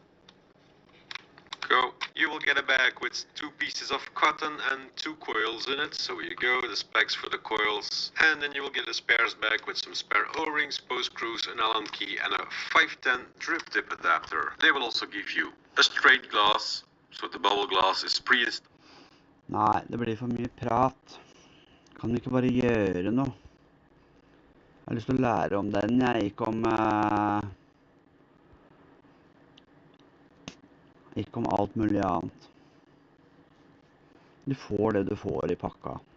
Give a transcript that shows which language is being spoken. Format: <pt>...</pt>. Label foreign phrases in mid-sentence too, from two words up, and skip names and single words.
<en>You will get a bag with 2 pieces of cotton and 2 coils in it. So you go, the specs for the coils, and then you will get a spares bag with some spare O-rings, post screws, an Allen key and a 510 drip tip adapter. They will also give you a straight glass, so the bubble glass is pre-installed.</en> <no>Nei, det blir for mye prat. Kan vi ikke bare gjøre noe? Jeg har lyst til å lære om den, ikke om alt mulig annet. Du får det du får i pakka.</no>